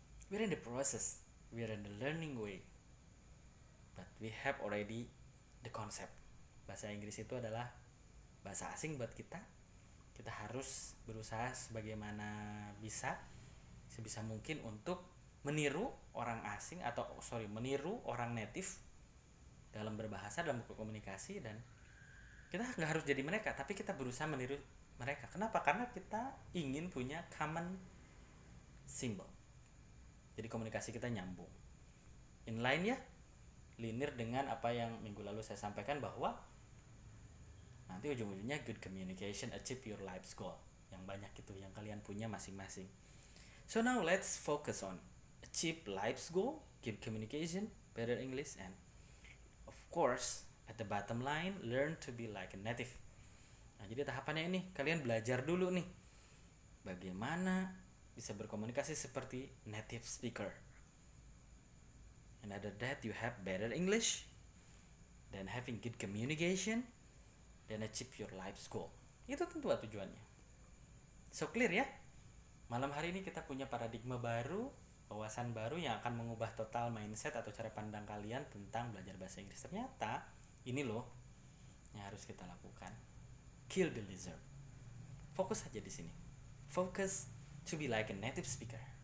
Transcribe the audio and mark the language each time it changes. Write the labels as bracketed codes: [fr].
[en] We're in the process, we're in the learning way, but we have already the concept. [id] Bahasa Inggris itu adalah bahasa asing buat kita. Kita harus berusaha sebagaimana bisa, sebisa mungkin untuk meniru orang asing meniru orang native dalam berbahasa, dalam berkomunikasi. Dan kita nggak harus jadi mereka, tapi kita berusaha meniru mereka. Kenapa? Karena kita ingin punya common symbol. Jadi komunikasi kita nyambung, inline ya. linear dengan apa yang minggu lalu saya sampaikan, bahwa nanti ujung-ujungnya [en] good communication achieve your life's goal. [id] Yang banyak itu yang kalian punya masing-masing. [en] So now let's focus on achieve life's goal, good communication, better English, and of course at the bottom line learn to be like a native. [id] Nah, jadi tahapannya ini kalian belajar dulu nih bagaimana bisa berkomunikasi seperti native speaker. [en] And after that you have better English, then having good communication, then achieve your life's goal. [id] Itu tentu tujuannya. [en] So clear [id] ya? Malam hari ini kita punya paradigma baru, wawasan baru yang akan mengubah total mindset atau cara pandang kalian tentang belajar bahasa Inggris. Ternyata ini loh yang harus kita lakukan. [en] Kill the lizard. [id] Fokus aja di sini. [en] Focus to be like a native speaker.